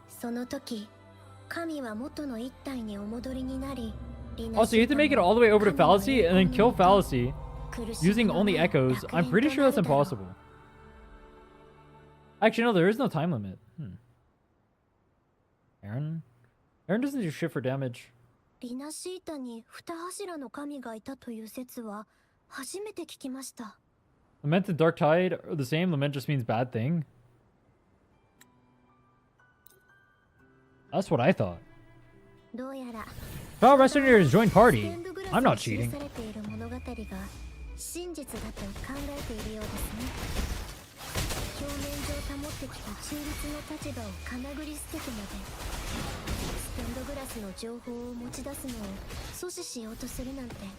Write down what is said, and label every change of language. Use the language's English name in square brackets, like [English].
[Japanese] その時、神は元の一体にお戻りになり、 [English] Also, you have to make it all the way over to Fallacy and then kill Fallacy using only echoes. I'm pretty sure that's impossible. Actually, no, there is no time limit. Aaron doesn't do shit for damage. [Japanese] リナシータに二柱の神がいたという説は初めて聞きました。 [English] Lament and Dark Tide are the same. Lament just means bad thing. That's what I thought. [Japanese] どうやら [English] Fellow Westerners join party. I'm not cheating. [Japanese] されている物語が真実だと考えているようですね。表面上保ってきた中立の立場をかなぐり捨ててまでステンドグラスの情報を持ち出すのを阻止しようとするなんて。